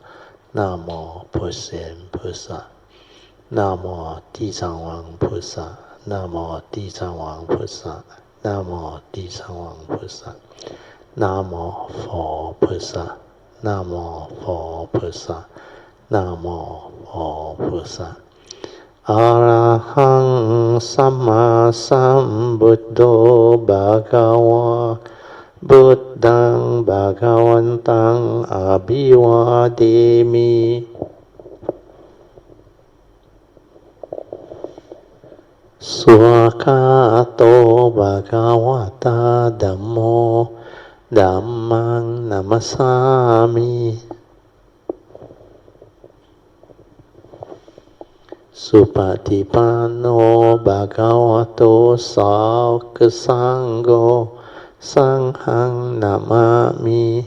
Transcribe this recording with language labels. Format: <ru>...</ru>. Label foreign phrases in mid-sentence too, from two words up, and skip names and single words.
<zh>南无普贤菩萨，南无地藏王菩萨，南无地藏王菩萨，南无地藏王菩萨，南无佛菩萨，南无佛菩萨，南无佛菩萨。</zh> <pi>阿拉汉สัมมาสัมพุทโธภะคะวะบุตตังภะคะวันตังอะภิวาเทมิ สุขะโตภะคะวะตาธัมโมธัมมังนัมมัสสามิสุปฏิปันโนภะคะวะโตสาวกสังโฆสังฆังนามามิ</pi>